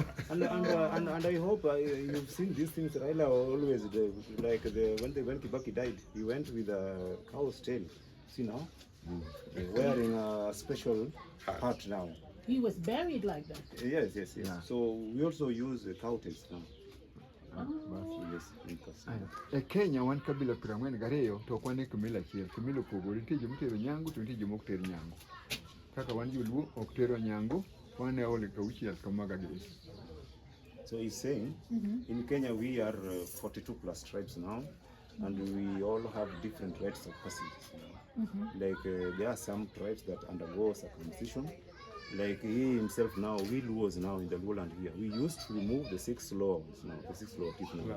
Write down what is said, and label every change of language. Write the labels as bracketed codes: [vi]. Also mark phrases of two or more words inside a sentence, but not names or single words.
[en] And I hope you've seen these things. Raila always when Kibaki died, he went with a cow's tail. See now, wearing a special hat now. He was buried like that. Yes. Yeah. So we also use cow tails now. Yes, in Kisumu. [luo] E Kenya wan kabila 42 to kwan e kimila achiel. Kimila opogore, nitie joma otero nyangu to nitie joma ok ter nyangu. Kaka wan joluo ok tero nyangu, wan e ole kauchiel kamaga gi. [en] So he's saying, in Kenya we are 42 plus tribes now, and we all have different rites of passage now. Like there are some tribes that undergo circumcision. Like he himself now, we Luos now in the lowland here, we used to remove the 6 laws now, the 6 law teeth now.